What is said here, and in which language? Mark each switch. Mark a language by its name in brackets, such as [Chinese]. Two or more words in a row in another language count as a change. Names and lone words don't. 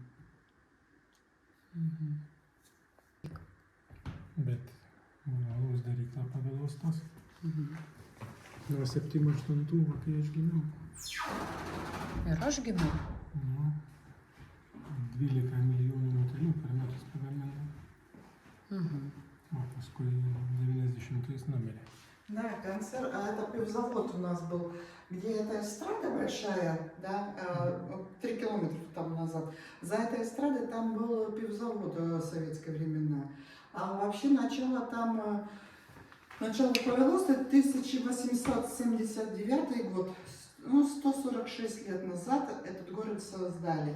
[Lithuanian] Bet mano alaus darykla pagal uostos. Nuo 7-8, kai aš gimiau. Ir aš gimiau. Nu, 12 milijonų butelių per metus pagamina. O paskui 90-ais numirė. [Russian] Да, концерт, а это пивзавод у нас был, где эта эстрада большая, да, 3 километра там назад. За этой эстрадой там был пивзавод в советские времена. А вообще начало повелось 1879 год, ну, 146 лет назад этот город создали.